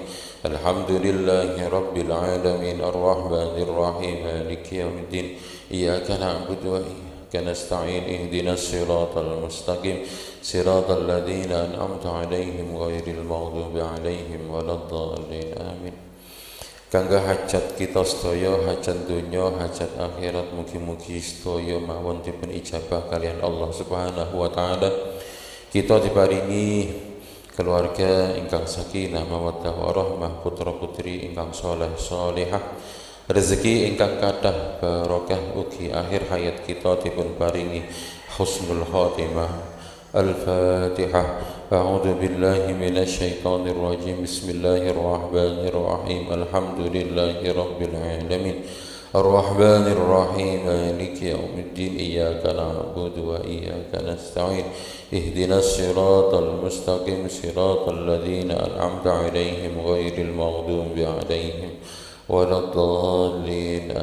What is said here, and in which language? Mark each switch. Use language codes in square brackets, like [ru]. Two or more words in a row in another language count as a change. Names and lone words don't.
[ar] الحمد لله رب العالمين الرحمن الرحيم مالك يوم الدين. إياك نعبد وإياك نستعين. اهدنا الصراط المستقيم صراط الذين أنعمت عليهم غير المغضوب عليهم ولا الضالين آمين. [jv] Kangge hajat kita sedaya, hajat dunya, hajat akhirat, mugi-mugi sedaya mawon dipun ijabah kalian [ar] الله سبحانه وتعالى. [jv] Kita diparingi keluarga ingkang [ar] سكينة ومودة ورحمة, [jv] putra-putri ingkang saleh salihah, rezeki ingkang kathah barokah, ugi akhir hayat kita dipun paringi [ar] حسن الخاتمة. الفاتحة. أعوذ بالله من الشيطان الرجيم. بسم الله الرحمن الرحيم. الحمد لله رب العالمين. الرحمن الرحيم. مالك يوم الدين. إياك نعبد وإياك نستعين. اهدنا الصراط المستقيم صراط الذين أنعمت عليهم غير المغضوب عليهم ولا الضالين.